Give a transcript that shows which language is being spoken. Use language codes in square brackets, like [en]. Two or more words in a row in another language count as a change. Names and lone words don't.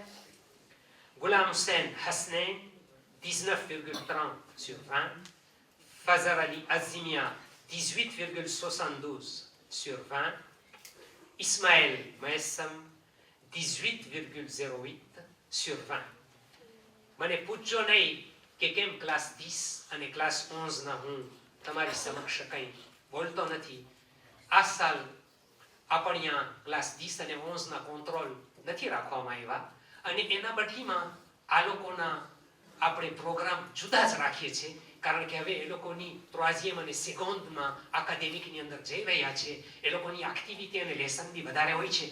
[fr] Ghulam Hussein Hasnain, 19,30 sur 20. Fazar Ali Azimia, 18,72 sur 20. Ismaël Maessam, 18,08 sur 20. [gu] મને પૂછજો નહીં કે કેમ ક્લાસ 10 અને ક્લાસ 11 ના હું તમારી સમક્ષ કંઈ બોલતો નથી. આ સાલ આપણે ક્લાસ 10 અને 11 ના કંટ્રોલ નથી રાખવામાં આવ્યા અને એના બદલીમાં આ લોકોના આપણે પ્રોગ્રામ જુદા જ રાખીએ છીએ, કારણ કે હવે એ લોકોની ત્રોઝિયમ અને સેકોન્ડમાં એકેડેમિકની અંદર જઈ રહ્યા છે, એ લોકોની એક્ટિવિટી અને લેસન બી વધારે હોય છે.